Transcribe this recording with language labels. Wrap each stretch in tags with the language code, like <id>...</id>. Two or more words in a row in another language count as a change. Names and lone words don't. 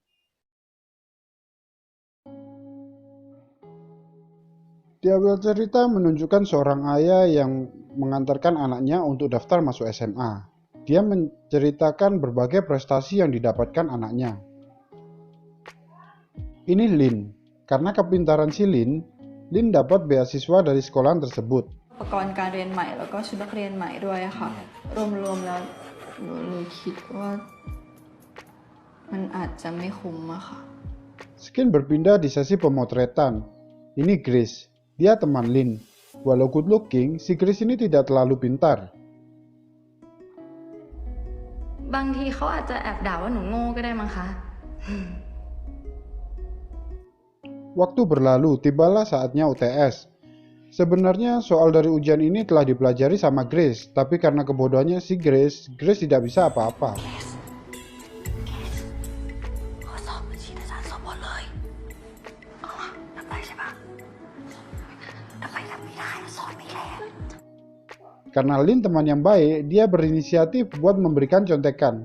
<id>Di awal cerita menunjukkan seorang ayah yang mengantarkan anaknya untuk daftar masuk SMA. Dia menceritakan berbagai prestasi yang didapatkan anaknya. Ini Lin. Karena kepintaran si Lin dapat beasiswa dari sekolahan tersebut.</id> <th>อุปกรณ์การเรียนใหม่แล้วก็ชุดนักเรียนใหม่ด้วยอะค่ะรวมๆแล้วหนูเลยคิดว่ามันอาจจะไม่คุ้มอะค่ะ</th> <id>Skin berpindah di sesi pemotretan. Ini Grace. Dia teman Lin. Walau</id> <en>good looking,</en> <id>si Grace ini tidak terlalu pintar.</id> <th>บางทีเขาอาจจะแอบด่าว่าหนูโง่ก็ได้มั้งคะ</th> <id>Waktu berlalu, tibalah saatnya UTS. Sebenarnya soal dari ujian ini telah dipelajari sama Grace, tapi karena kebodohannya si Grace tidak bisa apa-apa. Karena Lin teman yang baik, dia berinisiatif buat memberikan contekan.</id>